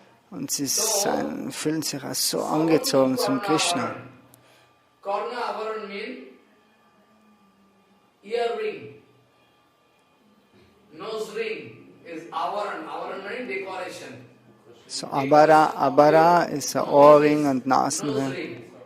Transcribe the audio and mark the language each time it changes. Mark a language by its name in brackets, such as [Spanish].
[German] Und sie fühlen sich als so angezogen zum Krishna. [English] Karna-avaran means earring. Nose ring is avaran. Avaran means decoration. [German] So Abara ist ein Ohrring und Nasenring.